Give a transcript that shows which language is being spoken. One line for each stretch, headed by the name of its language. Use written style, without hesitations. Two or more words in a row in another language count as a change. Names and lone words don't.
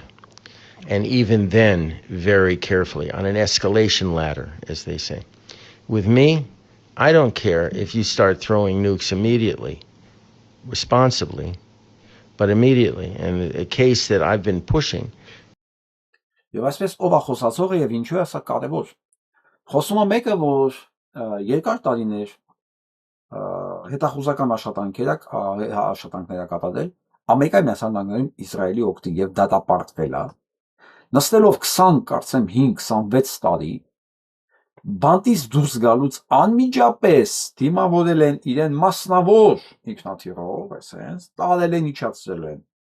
English: And even then, very carefully, on an escalation ladder, as they say. With me, I don't care if you start throwing nukes immediately, responsibly, but immediately. And a case that I've been pushing.
Armenian: Եվ այսպես ով է խոսացողը եւ ինչու է սա կարեւոր։ Խոսում է մեկը, որ երկար տարիներ հետախուզական աշխատանքներ կատարել Ամերիկայի Միացյալ Նահանգներում Իսրայելի օգտին եւ դատապարտվել է։ Նստելով 20, կարծեմ 5-26 տարի բանտից դուրս գալուց անմիջապես դիմավորել են իրեն մասնավոր ինքնաթիռով, այսպես տարել են իջացրել են